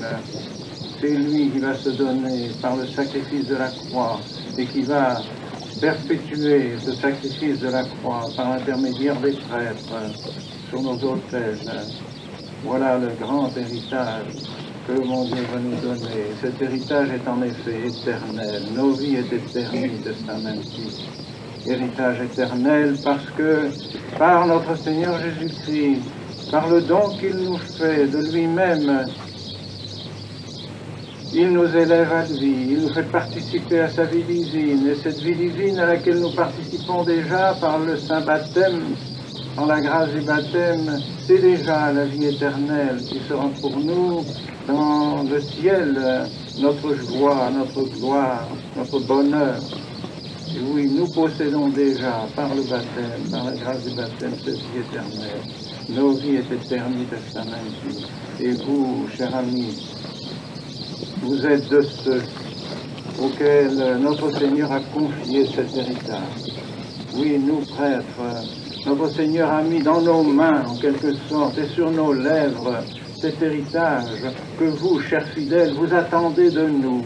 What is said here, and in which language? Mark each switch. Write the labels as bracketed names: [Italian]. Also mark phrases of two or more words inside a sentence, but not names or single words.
[French] C'est lui qui va se donner par le sacrifice de la croix et qui va perpétuer ce sacrifice de la croix par l'intermédiaire des prêtres sur nos autels. Voilà le grand héritage que mon Dieu va nous donner. Cet héritage est en effet éternel. [Latin] Novi et eterni testamenti. [French] Héritage éternel parce que par notre Seigneur Jésus-Christ, par le don qu'il nous fait de lui-même, il nous élève à lui, il nous fait participer à sa vie divine, et cette vie divine à laquelle nous participons déjà par le saint baptême, par la grâce du baptême, c'est déjà la vie éternelle qui sera pour nous dans le ciel, notre joie, notre gloire, notre bonheur. Et oui, nous possédons déjà par le baptême, par la grâce du baptême, cette vie éternelle. [Latin] Novi et eterni testamenti. [French] Et vous, chers amis, vous êtes de ceux auxquels notre Seigneur a confié cet héritage. Oui, nous, prêtres, notre Seigneur a mis dans nos mains, en quelque sorte, et sur nos lèvres, cet héritage que vous, chers fidèles, vous attendez de nous.